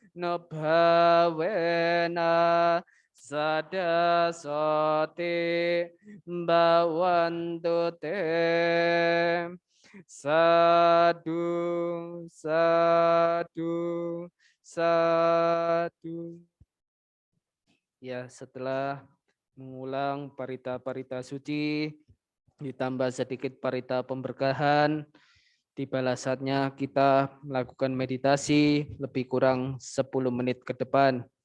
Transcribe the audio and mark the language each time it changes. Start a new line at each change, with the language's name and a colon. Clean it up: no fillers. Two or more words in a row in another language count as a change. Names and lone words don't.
Pali: nubhavena sada soti bhavantu te. Sadu, sadu, sadu.
Indonesian: Ya, setelah mengulang parita-parita suci, ditambah sedikit parita pemberkahan, tibalah saatnya kita melakukan meditasi lebih kurang 10 menit ke depan.